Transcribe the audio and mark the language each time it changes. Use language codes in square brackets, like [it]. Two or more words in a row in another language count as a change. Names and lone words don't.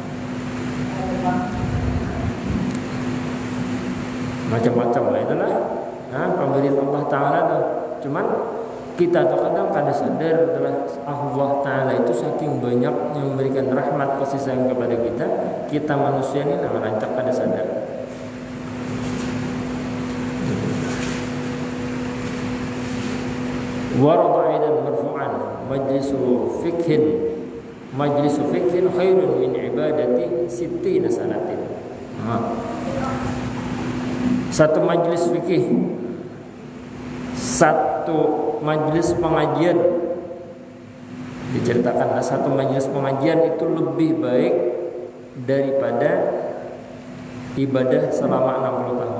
[bjn] Macam-macam lah itulah pemberian Allah Ta'ala tuh. Cuman kita tuh kadang kada sadar adalah Allah Ta'ala itu saking banyak yang memberikan rahmat kasih sayang kepada kita manusia ini nang rancak kada sadar. [ar] ورد أيضا مرفوعا مجلس فقه خير من عبادة ستين سنة. [id] Satu majlis fikih, satu majlis pengajian, diceritakan satu majlis pengajian itu lebih baik daripada ibadah selama 60 tahun.